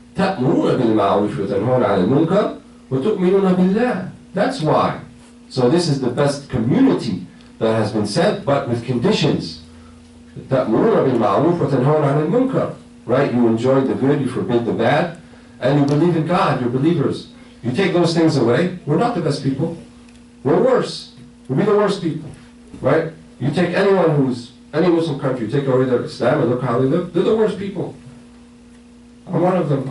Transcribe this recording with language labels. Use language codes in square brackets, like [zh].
[ar] تأمرون بالمعروف وتنهون عن المنكر وتؤمنون بالله. [en] That's why. So this is the best community that has been sent, but with conditions. [ar] تأمرون بالمعروف وتنهون عن المنكر. [en] Right? You enjoy the good, you forbid the bad, and you believe in God, you're believers. You take those things away, we're not the best people. We're worse. We'll be the worst people. Right? You take anyone who's, any Muslim country, you take away their Islam and look how they live, they're the worst people. I'm one of them.